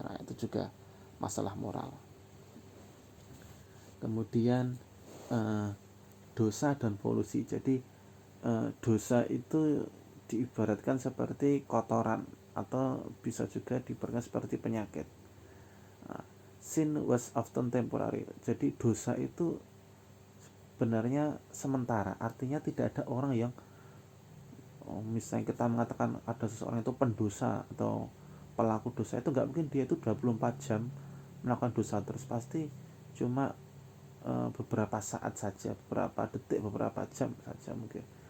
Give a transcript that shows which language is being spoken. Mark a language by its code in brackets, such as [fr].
[id] Nah, itu juga masalah moral. Kemudian dosa dan polusi. Jadi dosa itu diibaratkan seperti kotoran, atau bisa juga diibaratkan seperti penyakit. [en] Sin was often temporary. [id] Jadi dosa itu sebenarnya sementara, artinya tidak ada orang yang misalnya kita mengatakan ada seseorang itu pendosa atau pelaku dosa, itu nggak mungkin dia itu 24 jam melakukan dosa terus. Pasti cuma beberapa saat saja, beberapa detik, beberapa jam saja mungkin.